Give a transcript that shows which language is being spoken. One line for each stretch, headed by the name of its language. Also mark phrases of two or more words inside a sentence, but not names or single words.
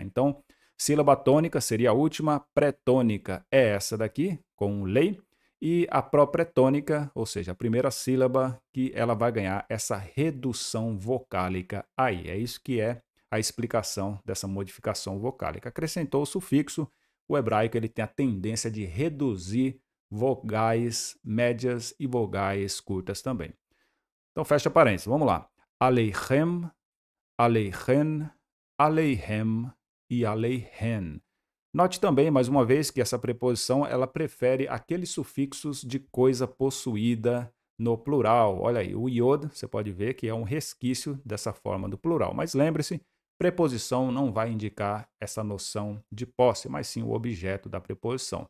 Portuguese: Então, sílaba tônica seria a última, pré-tônica é essa daqui, com lei, e a pró-pré-tônica, ou seja, a primeira sílaba, que ela vai ganhar essa redução vocálica aí. É isso que é a explicação dessa modificação vocálica. Acrescentou o sufixo, o hebraico ele tem a tendência de reduzir vogais médias e vogais curtas também. Então fecha parênteses, vamos lá.
Hebrew: עליכם, עליכן, עליהם e aleihen.
Portuguese: Note também, mais uma vez, que essa preposição ela prefere aqueles sufixos de coisa possuída no plural. Olha aí, o iod, você pode ver que é um resquício dessa forma do plural. Mas lembre-se, preposição não vai indicar essa noção de posse, mas sim o objeto da preposição.